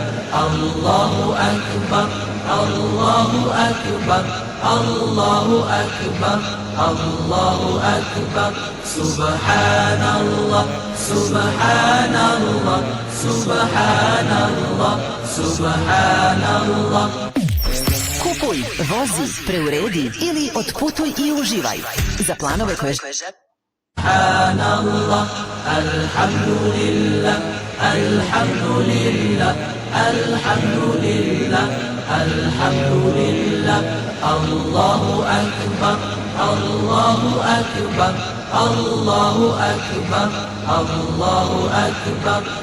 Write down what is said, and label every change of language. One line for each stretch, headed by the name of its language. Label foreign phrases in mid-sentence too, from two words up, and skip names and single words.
Arabic: الله أكبر، الله أكبر، الله أكبر، الله أكبر. سبحان الله، سبحان الله، سبحان الله، سبحان الله.
Bosnian: Kupuj, vozi, preuredi ili otputuj i uživaj. Za planove koje
Arabic: سبحان الله، الحمد لله، الحمد لله، الحمد لله، الحمد لله. الله أكبر، الله أكبر، الله أكبر، الله أكبر.